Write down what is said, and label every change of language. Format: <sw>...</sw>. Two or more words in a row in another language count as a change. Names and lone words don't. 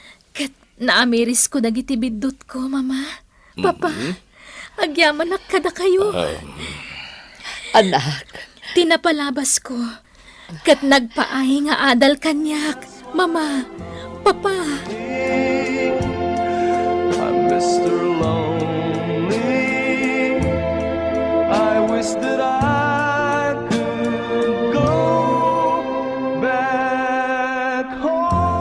<ilo>Ket naamiris ko dagiti biddut ko, Mama. Papa, Mhm. agyamanak kada kayo. Ay. Anak. Tinapalabas ko. Ket nagpaay nga adal kanyak, Mama, Papa.</ilo> <en>I'm Mister Lonely. I wish that I could go back home.</en>